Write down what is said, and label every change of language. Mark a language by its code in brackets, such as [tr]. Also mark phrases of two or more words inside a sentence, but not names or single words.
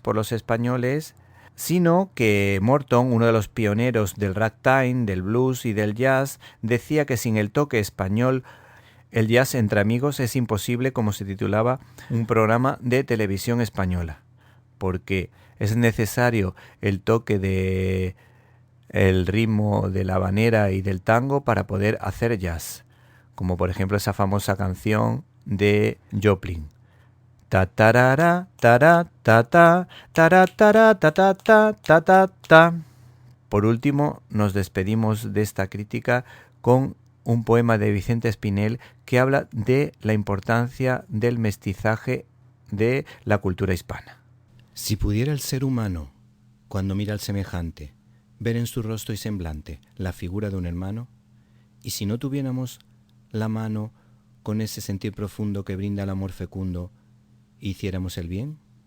[es] por los españoles, sino que Morton, uno de los pioneros del ragtime, del blues y del jazz, decía que sin el toque español el jazz entre amigos es imposible, como se titulaba un programa de televisión española, porque es necesario el toque de el ritmo de la habanera y del tango para poder hacer jazz, como por ejemplo esa famosa canción de Joplin. Ta tarara tara ta ta tara tara ta ta ta ta ta ta. Por último, nos despedimos de esta crítica con un poema de Vicente Espinel que habla de la importancia del mestizaje de la cultura hispana. Si pudiera el ser humano, cuando mira al semejante, ver en su rostro y semblante la figura de un hermano, y si no tuviéramos la mano con ese sentir profundo que brinda el amor fecundo, ¿hiciéramos el bien?